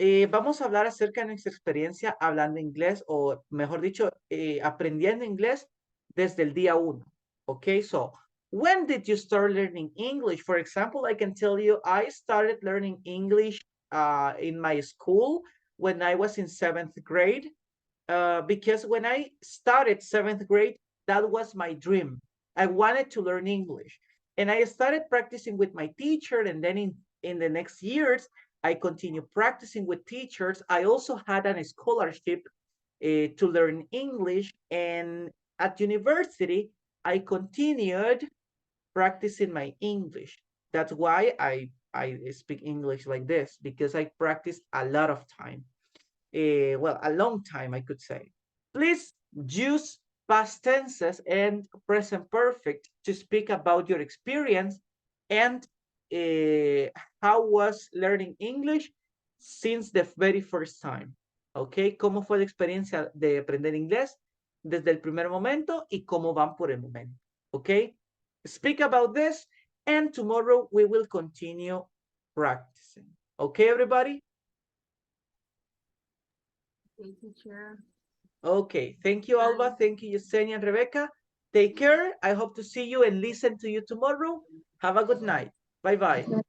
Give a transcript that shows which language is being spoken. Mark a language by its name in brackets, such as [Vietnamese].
[Spanish] Vamos a hablar acerca de nuestra experiencia hablando inglés, o mejor dicho, aprendiendo inglés desde el día 1. [English] Okay, so when did you start learning English? For example, I can tell you I started learning English in my school when I was in 7th grade. Because when I started 7th grade, that was my dream. I wanted to learn English. And I started practicing with my teacher. And then in the next years, I continued practicing with teachers. I also had a scholarship to learn English. And at university, I continued practicing my English. That's why I speak English like this, because I practiced a lot of time. Well, a long time, I could say. Please use past tenses and present perfect to speak about your experience and how was learning English since the very first time. [Spanish] Okay, ¿cómo fue la experiencia de aprender inglés desde el primer momento y cómo van por el momento? [English] Okay, speak about this and tomorrow we will continue practicing. Okay, everybody? Okay, teacher. Okay, thank you, Alba. Thank you, Yesenia and Rebecca. Take care. I hope to see you and listen to you tomorrow. Have a good night. Bye-bye.